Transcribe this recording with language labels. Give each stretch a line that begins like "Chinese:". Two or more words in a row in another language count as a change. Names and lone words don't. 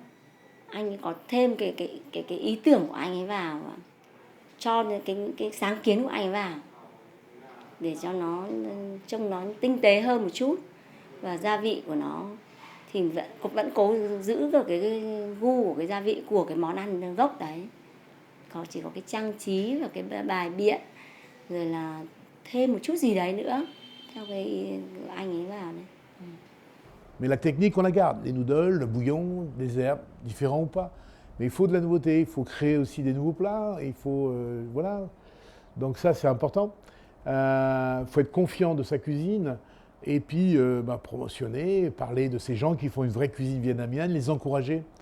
Vietnamese: Anh ấy có thêm cái ý tưởng của anh ấy vào, cho cái sáng kiến của anh ấy vào để cho nó trông nó tinh tế hơn một chút, và gia vị của nó thì vẫn cố giữ được cái gu của cái gia vị của cái món ăn gốc đấy. Chỉ có cái trang trí và cái bài biện, rồi là thêm một chút gì đấy nữa theo cái anh ấy vào này.
French: Mais la technique, on la garde. Les noodles, le bouillon, des herbes, différents ou pas. Mais il faut de la nouveauté, il faut créer aussi des nouveaux plats, il faut... voilà. Donc ça, c'est important. Il faut être confiant de sa cuisine et puis promotionner, parler de ces gens qui font une vraie cuisine vietnamienne, les encourager.